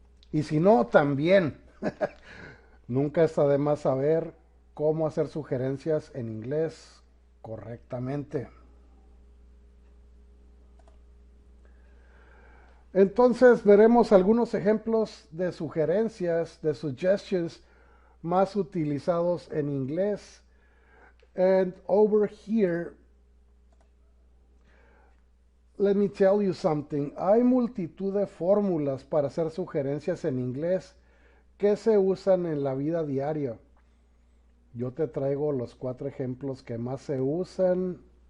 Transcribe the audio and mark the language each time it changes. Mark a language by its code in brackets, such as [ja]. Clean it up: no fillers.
[es] Y si no, también. Nunca está de más saber cómo hacer sugerencias en inglés correctamente. Entonces veremos algunos ejemplos de sugerencias, de suggestions más utilizados en inglés. [en] And over here, let me tell you something. [es] Hay multitud de fórmulas para hacer sugerencias en inglés que se usan en la vida diaria. Yo te traigo los 4 ejemplos que más se usan.